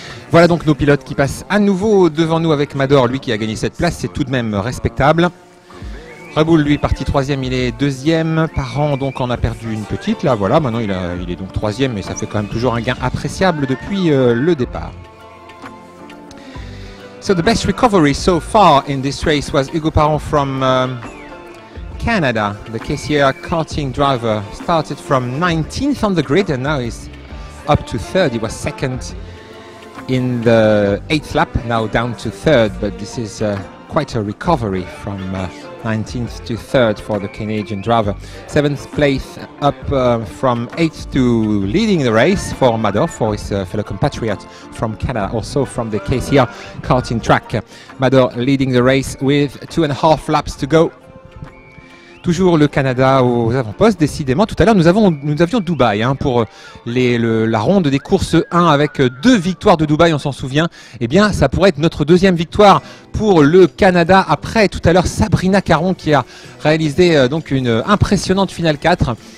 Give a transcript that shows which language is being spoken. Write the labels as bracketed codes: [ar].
[fr] Voilà donc nos pilotes qui passent à nouveau devant nous avec Mador, lui qui a gagné cette place, c'est tout de même respectable. Reboul, lui, parti 3e, il est 2e. Parent, donc, en a perdu une petite. Là, voilà, maintenant, il est donc 3e, mais ça fait quand même toujours un gain appréciable depuis le départ. [en] So the best recovery so far in this race was Hugo Parent from Canada. The KCR karting driver started from 19th on the grid and now he's up to 3rd. He was 2nd in the 8th lap, now down to 3rd, but this is quite a recovery from 19th to 3rd for the Canadian driver. 7th place up from 8th to leading the race for Mador, for his fellow compatriot from Canada, also from the KCR karting track. Mador leading the race with 2.5 laps to go. [fr] Toujours le Canada aux avant-postes, décidément. Tout à l'heure, nous avions Dubaï pour la ronde des courses 1 avec 2 victoires de Dubaï, on s'en souvient. Eh bien, ça pourrait être notre deuxième victoire pour le Canada. Après, tout à l'heure, Sabrina Caron qui a réalisé donc une impressionnante finale 4.